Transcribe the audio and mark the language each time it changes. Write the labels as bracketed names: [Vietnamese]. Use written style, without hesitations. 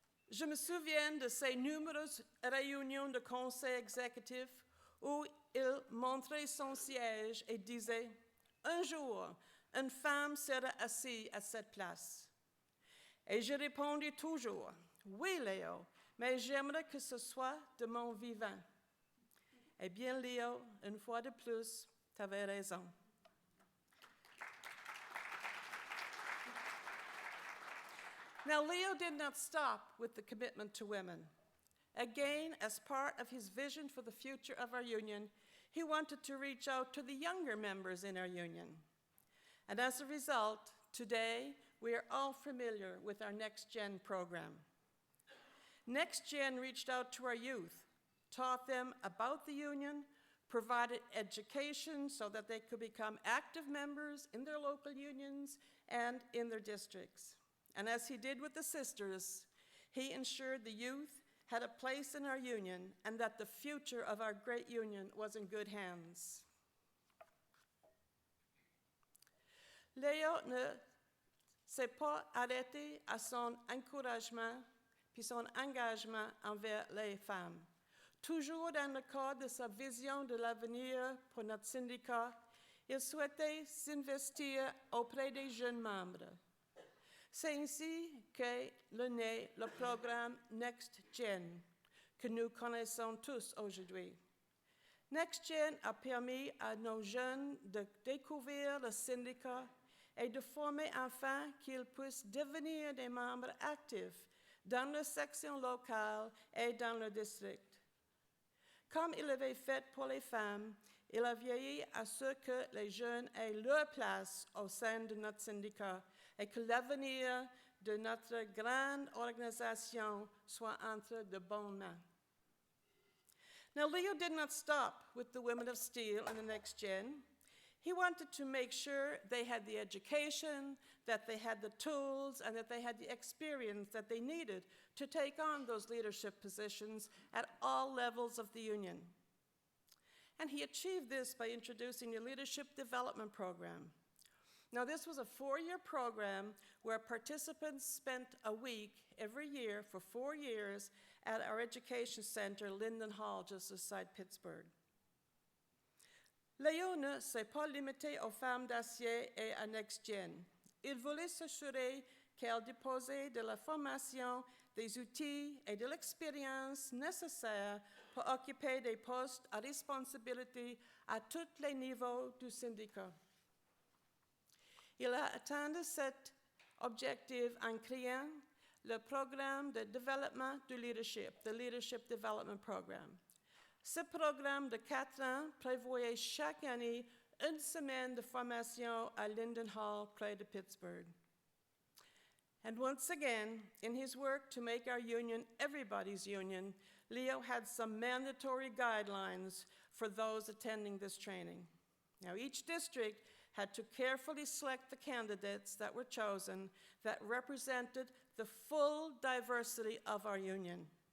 [French] Je me souviens de ces nombreuses réunions de conseil exécutif où il montrait son siège et disait, "Un jour, une femme sera assise à cette place." Et je répondis toujours, "Oui, Léo, mais j'aimerais que ce soit de mon vivant." Eh bien, Léo, une fois de plus, tu avais raison. [English] Now, Leo did not stop with the commitment to women. Again, as part of his vision for the future of our union, he wanted to reach out to the younger members in our union. And as a result, today, we are all familiar with our Next Gen program. Next Gen reached out to our youth, taught them about the union, provided education so that they could become active members in their local unions and in their districts. And as he did with the sisters, he ensured the youth had a place in our union and that the future of our great union was in good hands. [French] Léo ne s'est pas arrêté à son encouragement puis son engagement envers les femmes. Toujours dans le cadre de sa vision de l'avenir pour notre syndicat, il souhaitait s'investir auprès des jeunes membres. C'est ainsi qu'est né le programme Next Gen, que nous connaissons tous aujourd'hui. Next Gen a permis à nos jeunes de découvrir le syndicat et de former enfin qu'ils puissent devenir des membres actifs dans leur section locale et dans leur district. Comme il l'avait fait pour les femmes, il a veillé à ce que les jeunes aient leur place au sein de notre syndicat et que l'avenir de notre grande organisation soit entre de bonnes mains. [English] Now, Leo did not stop with the Women of Steel and the Next Gen. He wanted to make sure they had the education, that they had the tools, and that they had the experience that they needed to take on those leadership positions at all levels of the union. And he achieved this by introducing a leadership development program. Now, this was a 4-year program where participants spent a week every year for 4 years at our education center, Linden Hall, just outside Pittsburgh. [French] Léo ne s'est pas limité aux femmes d'acier et à Next Gen. Il voulait s'assurer qu'elles disposaient de la formation, des outils et de l'expérience nécessaires pour occuper des postes à responsabilité à tous les niveaux du syndicat. Il a atteint cet objectif en créant le programme de développement du leadership, the Leadership Development Program. Ce programme de 4 ans prévoyait chaque année une semaine de formation à Linden Hall, près de Pittsburgh. [English] And once again, in his work to make our union everybody's union, Leo had some mandatory guidelines for those attending this training. Now, each district had to carefully select the candidates that were chosen that represented the full diversity of our union.